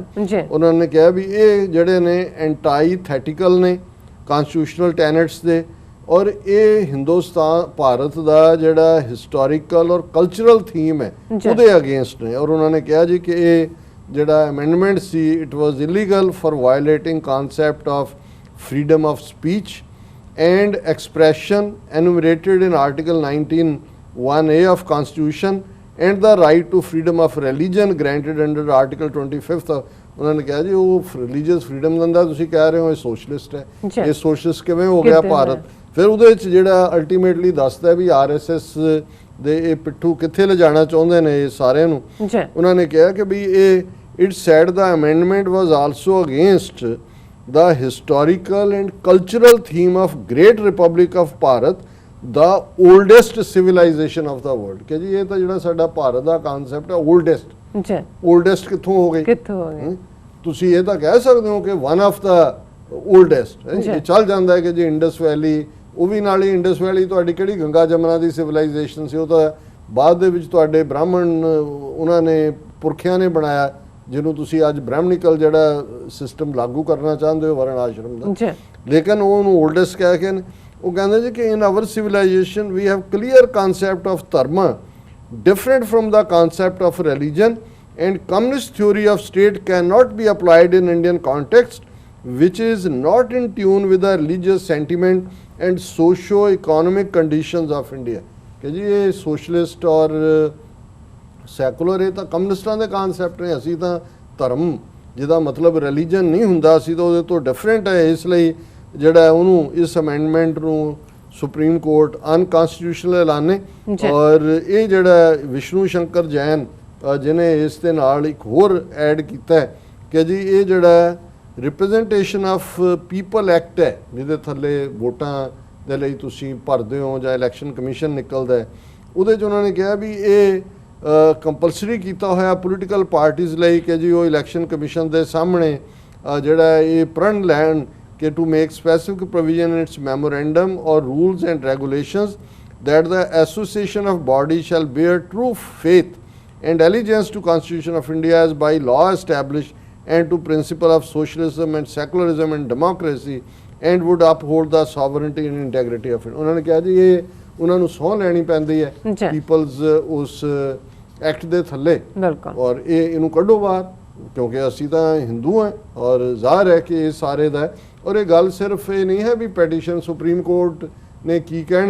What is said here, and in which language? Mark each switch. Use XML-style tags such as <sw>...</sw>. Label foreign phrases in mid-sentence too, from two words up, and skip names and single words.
<pa>ਉਹਨਾਂ ਨੇ ਕਿਹਾ ਵੀ ਇਹ ਜਿਹੜੇ ਨੇ ਐਂਟਾਈਥੈਟੀਕਲ ਨੇ</pa> <en>constitutional tenets</en> <pa>ਦੇ, ਔਰ ਇਹ ਹਿੰਦੁਸਤਾਨ, ਭਾਰਤ ਦਾ ਜਿਹੜਾ ਹਿਸਟੋਰੀਕਲ ਔਰ</pa> <en>cultural theme</en> <pa>ਹੈ ਉਹਦੇ ਅਗੇਂਸਟ ਨੇ। ਔਰ ਉਹਨਾਂ ਨੇ ਕਿਹਾ ਜੀ ਕਿ ਇਹ ਜਿਹੜਾ ਅਮੈਂਡਮੈਂਟ ਸੀ,</pa> <en>it was illegal for violating concept of freedom of speech and expression enumerated in Article 19(1)(a) of Constitution and the right to freedom of religion granted under Article 25th of।</en> <pa>ਉਹਨਾਂ ਨੇ ਕਿਹਾ ਜੀ ਉਹ</pa> <en>religious freedom</en> <pa>ਦਿੰਦਾ, ਤੁਸੀਂ ਕਹਿ ਰਹੇ ਹੋ ਇਹ ਸੋਸ਼ਲਿਸਟ ਹੈ। ਇਹ ਸੋਸ਼ਲਿਸਟ ਕਿਵੇਂ ਹੋ ਗਿਆ ਭਾਰਤ? ਫਿਰ ਉਹਦੇ ਵਿੱਚ ਜਿਹੜਾ ਅਲਟੀਮੇਟਲੀ ਦੱਸਦਾ ਵੀ RSS ਦੇ ਇਹ ਪਿੱਠੂ ਕਿੱਥੇ ਲਿਜਾਣਾ ਚਾਹੁੰਦੇ ਨੇ ਇਹ ਸਾਰਿਆਂ ਨੂੰ। ਉਹਨਾਂ ਨੇ ਕਿਹਾ ਕਿ ਵੀ ਇਹ</pa> <en>it said the amendment was also against the historical and cultural theme of Great Republic of Bharat, the oldest civilization of the world।</en> <pa>ਕਿ ਜੀ ਇਹ ਤਾਂ ਜਿਹੜਾ ਸਾਡਾ ਭਾਰਤ ਦਾ ਕਨਸੈਪਟ ਹੈ oldest ਕਿੱਥੋਂ ਹੋ ਗਈ? ਤੁਸੀਂ ਇਹ ਤਾਂ ਕਹਿ ਸਕਦੇ ਹੋ ਕਿ</pa> <en>one of the oldest</en> <pa>ਇਹ ਚੱਲ ਜਾਂਦਾ ਹੈ ਕਿ ਜੀ ਇੰਡਸ ਵੈਲੀ, ਉਹ ਵੀ ਨਾਲ ਹੀ ਇੰਡਸ ਵੈਲੀ ਤੁਹਾਡੀ ਕਿਹੜੀ ਗੰਗਾ ਜਮਨਾ ਦੀ ਸਿਵਲਾਈਜੇਸ਼ਨ ਸੀ, ਉਹ ਤਾਂ ਬਾਅਦ ਦੇ ਵਿੱਚ ਤੁਹਾਡੇ ਬ੍ਰਾਹਮਣ ਉਹਨਾਂ ਨੇ ਪੁਰਖਿਆਂ ਨੇ ਬਣਾਇਆ, ਜਿਹਨੂੰ ਤੁਸੀਂ ਅੱਜ ਬ੍ਰਾਹਮਣਿਕਲ ਜਿਹੜਾ ਸਿਸਟਮ ਲਾਗੂ ਕਰਨਾ ਚਾਹੁੰਦੇ ਹੋ ਵਰਨ ਆਸ਼ਰਮ ਦਾ। ਲੇਕਿਨ ਉਹਨੂੰ ਓਲਡੈਸਟ ਕਹਿ ਕੇ ਉਹ ਕਹਿੰਦੇ ਜੀ ਕਿ</pa> <en>in our civilization we have clear concept of dharma different from the concept of religion, and communist theory of state cannot be applied in Indian context, which is not in tune with the religious sentiment and socio-economic conditions of India।</en> <hi>कि जी ये socialist और secular</hi> <pa>ਇਹ ਤਾਂ ਕਮਿਊਨਿਸਟਾਂ ਦੇ ਕਾਨਸੈਪਟ ਨੇ, ਅਸੀਂ ਤਾਂ ਧਰਮ ਜਿਹਦਾ ਮਤਲਬ ਰਿਲੀਜਨ ਨਹੀਂ ਹੁੰਦਾ, ਅਸੀਂ ਤਾਂ ਉਹਦੇ ਤੋਂ ਡਿਫਰੈਂਟ ਹੈ। ਇਸ ਲਈ ਜਿਹੜਾ ਉਹਨੂੰ ਇਸ ਅਮੈਂਡਮੈਂਟ ਨੂੰ ਸੁਪਰੀਮ ਕੋਰਟ ਅਨਕਨਸਟੀਟਿਊਸ਼ਨਲ ਐਲਾਨੇ। ਔਰ ਇਹ ਜਿਹੜਾ ਵਿਸ਼ਨੂੰ ਸ਼ੰਕਰ ਜੈਨ ਜਿਹਨੇ ਇਸ ਦੇ ਨਾਲ ਇੱਕ ਹੋਰ ਐਡ ਕੀਤਾ ਕਿ ਜੀ ਇਹ ਜਿਹੜਾ ਰਿਪਰੈਜ਼ੈਂਟੇਸ਼ਨ ਆਫ ਪੀਪਲ ਐਕਟ ਹੈ, ਜਿਹਦੇ ਥੱਲੇ ਵੋਟਾਂ ਦੇ ਲਈ ਤੁਸੀਂ ਭਰਦੇ ਹੋ ਜਾਂ ਇਲੈਕਸ਼ਨ ਕਮਿਸ਼ਨ ਨਿਕਲਦਾ, ਉਹਦੇ 'ਚ ਉਹਨਾਂ ਨੇ ਕਿਹਾ ਵੀ ਇਹ ਕੰਪਲਸਰੀ ਕੀਤਾ ਹੋਇਆ</pa> <en>political parties</en> <pa>ਲਈ ਕਿ ਜੀ ਉਹ ਇਲੈਕਸ਼ਨ ਕਮਿਸ਼ਨ ਦੇ ਸਾਹਮਣੇ ਜਿਹੜਾ ਇਹ ਪ੍ਰਣ ਲੈਣ ਕਿ</pa> <en>to make specific provision in its memorandum or rules and regulations that the association of bodies shall bear true faith and allegiance to Constitution of India as by law established and to principle of socialism and secularism and democracy and would uphold the sovereignty and integrity of it।</en> <pa>ਉਹਨਾਂ ਨੇ ਕਿਹਾ ਜੀ ਇਹ ਉਹਨਾਂ ਨੂੰ ਸਹੁੰ ਲੈਣੀ ਪੈਂਦੀ ਹੈ ਪੀਪਲਸ ਉਸ ਐਕਟ ਦੇ ਥੱਲੇ, ਔਰ ਇਹਨੂੰ ਕੱਢੋ ਬਾਹਰ ਕਿਉਂਕਿ ਅਸੀਂ ਤਾਂ ਹਿੰਦੂ ਹਾਂ ਔਰ ਜ਼ਾਹਰ ਹੈ ਕਿ ਇਹ ਸਾਰੇ ਦਾ। ਔਰ ਇਹ ਗੱਲ ਸਿਰਫ ਇਹ ਨਹੀਂ ਹੈ ਵੀ ਪੈਟੀਸ਼ਨ ਸੁਪਰੀਮ ਕੋਰਟ ਨੇ ਕੀ ਕਹਿਣਾ।</pa>